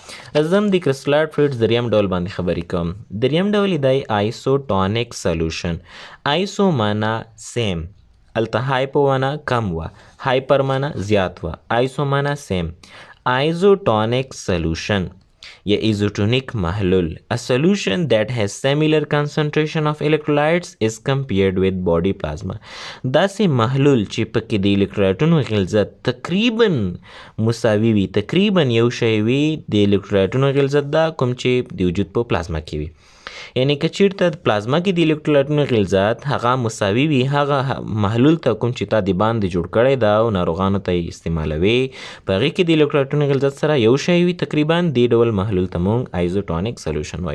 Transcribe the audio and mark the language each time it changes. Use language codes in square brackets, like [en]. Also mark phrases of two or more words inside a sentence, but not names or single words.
[ps] زم د [en] crystalloid fluids [ps] دریم ډول باندې خبرې کوم. دریم ډول دی [en] isotonic solution. [ps] آیسو معنا سیم، الته هایپو معنا کم و، هایپر معنا زیات و، آیسو معنا سیم. [en] isotonic solution [ps] یا ایزوټونیک محلول. [en] A solution that has similar concentration of electrolytes is compared with body plasma. [ps] داسې محلول چې پکې د الکترولایټونو غلظت تقریبا مساوي وي، تقریبا یو شی وي د الکترولایټونو غلظت دا کوم چې د وجود په پلازما کې وي. یعنی که چیرته پلازما کې د الکترولایټونو غلظت هغه مساوي وي، هغه محلول ته کوم چې تا د باندې جوړ کړی دا او ناروغانو ته یې استعمالوي، په هغې کې د الکترولایټونو غلظت سره یو شی وي تقریبا، دې ډول محلول ته موږ [en] isotonic solution [ps] وایو.